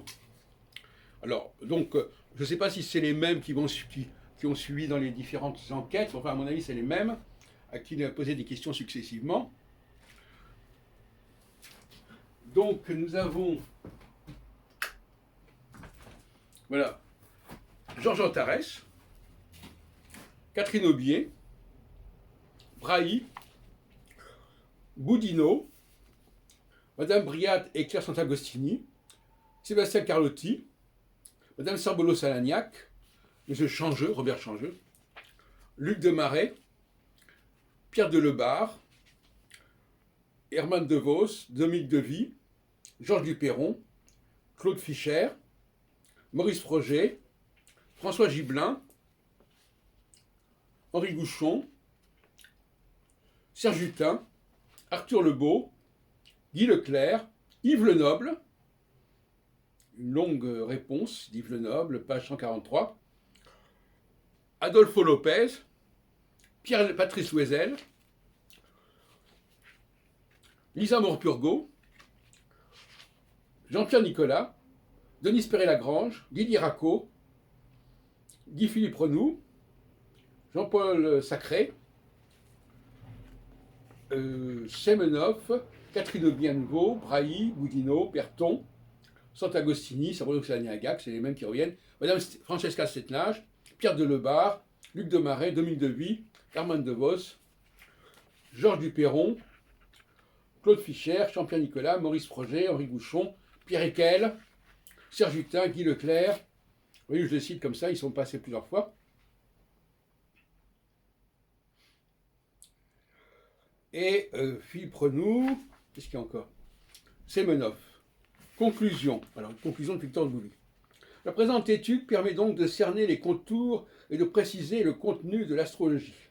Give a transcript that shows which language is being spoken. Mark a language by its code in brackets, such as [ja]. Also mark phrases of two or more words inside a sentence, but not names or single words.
[fr] Alors, donc, je ne sais pas si c'est les mêmes qui ont suivi dans les différentes enquêtes, enfin, à mon avis, c'est les mêmes, à qui il a posé des questions successivement. Donc, nous avons, voilà, Georges Antares, Catherine Aubier, Brahi, Boudinot, Madame Briat et Claire Sant'Agostini, Sébastien Carlotti, Madame Sarbolo-Salagnac, M. Changeux, Robert Changeux, Luc Demaret, Pierre Delebarre, Herman DeVos, Dominique Devy, Georges Duperron, Claude Fischer, Maurice Froger, François Gibelin, Henri Gouchon, Serge Hutin, Arthur Lebeau, Guy Leclerc, Yves Lenoble, une longue réponse d'Yves Lenoble, page 143, Adolfo Lopez, Pierre-Patrice Loisel, Lisa Morpurgo, Jean-Pierre Nicolas, Denise Perret-Lagrange, Didier Racco, Guy-Philippe Renoux, Jean-Paul Sacré, Semenov, Catherine Aubier-Nouveau, Brahi, Boudinot, Berton, Sant'Agostini, Sarbolo-Salagnac, c'est les mêmes qui reviennent, Madame Francesca Setnage, Pierre Delebarre, Luc Demaret, Dominique Devy, Herman DeVos, Georges Duperron, Claude Fischer, Jean-Pierre Nicolas, Maurice Froger, Henri Gouchon, Pierre Equel, Serge Hutin, Guy Leclerc. Vous voyez, je les cite comme ça, ils sont passés plusieurs fois. Et Philippe Renoux, qu'est-ce qu'il y a encore? Semenov. Conclusion. Alors, conclusion de Victor Bouvy. La présente étude permet donc de cerner les contours et de préciser le contenu de l'astrologie.